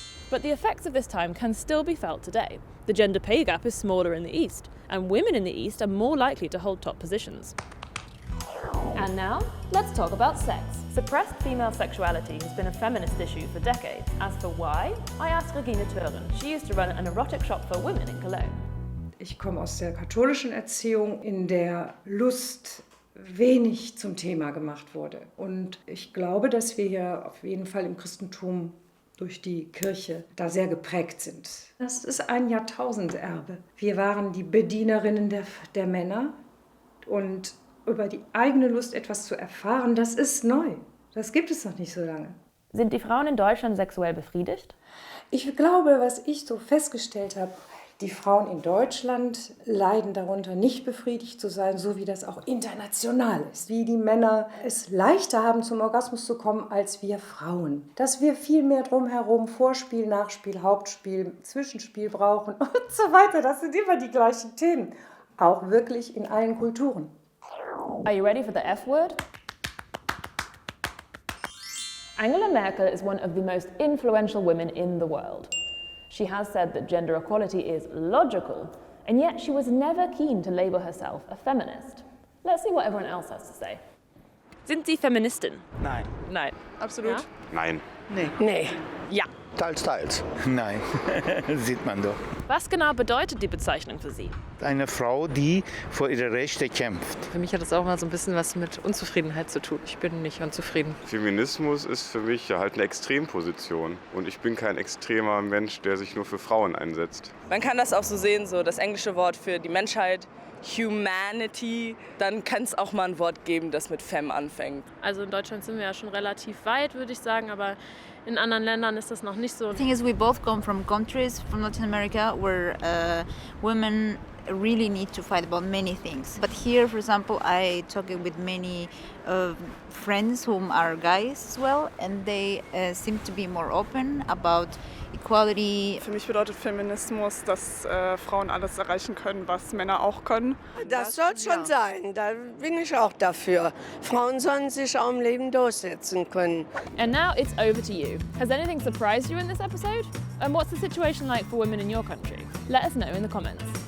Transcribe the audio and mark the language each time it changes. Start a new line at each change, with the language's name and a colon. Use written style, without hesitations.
English: But the effects of this time can still be felt today. The gender pay gap is smaller in the East, and women in the East are more likely to hold top positions. And now, let's talk about sex. Suppressed female sexuality has been a feminist issue for decades. As for why, I asked Regine Thüren. She used to run an erotic shop for women in Cologne.
German: Ich komme aus der katholischen Erziehung, in der Lust wenig zum Thema gemacht wurde. Und ich glaube, dass wir hier auf jeden Fall im Christentum durch die Kirche da sehr geprägt sind. Das ist ein Jahrtausenderbe. Wir waren die Bedienerinnen der Männer und über die eigene Lust etwas zu erfahren, das ist neu. Das gibt es noch nicht so lange. Sind die Frauen in Deutschland sexuell befriedigt? Ich glaube, was ich so festgestellt habe, die Frauen in Deutschland leiden darunter, nicht befriedigt zu sein, so wie das auch international ist. Wie die Männer es leichter haben, zum Orgasmus zu kommen, als wir Frauen. Dass wir viel mehr drumherum Vorspiel, Nachspiel, Hauptspiel, Zwischenspiel brauchen und so weiter. Das sind immer die gleichen Themen. Auch wirklich in allen Kulturen.
English: Are you ready for the F word? Angela Merkel is one of the most influential women in the world. She has said that gender equality is logical, and yet she was never keen to label herself a feminist. Let's see what everyone else has to say.
German: Sind Sie Feministin? Nein. Nein. Absolut. Ja? Nein. Nee. Ja. Teils, teils. Nein, sieht man doch. Was genau bedeutet die Bezeichnung für Sie? Eine Frau, die für ihre Rechte kämpft. Für mich hat das auch mal so ein bisschen was mit Unzufriedenheit zu tun. Ich bin nicht unzufrieden. Feminismus ist für mich ja halt eine Extremposition. Und ich bin kein extremer Mensch, der sich nur für Frauen einsetzt. Man kann das auch so sehen, so das englische Wort für die Menschheit, Humanity. Dann kann es auch mal ein Wort geben, das mit Fem anfängt. Also in Deutschland sind wir ja schon relativ weit, würde ich sagen, aber in anderen Ländern ist das noch nicht so.
English: The thing is, we both come from countries from Latin America where women really need to fight about many things. But here, for example, I talking with many friends whom are guys as well, and they seem to be more open about equality.
German: Für mich bedeutet Feminismus, dass Frauen alles erreichen können, was Männer auch können. Das soll schon sein, da bin ich auch dafür. Frauen sollen sich auch im Leben durchsetzen können.
English: And now it's over to you. Has anything surprised you in this episode? And what's the situation like for women in your country? Let us know in the comments.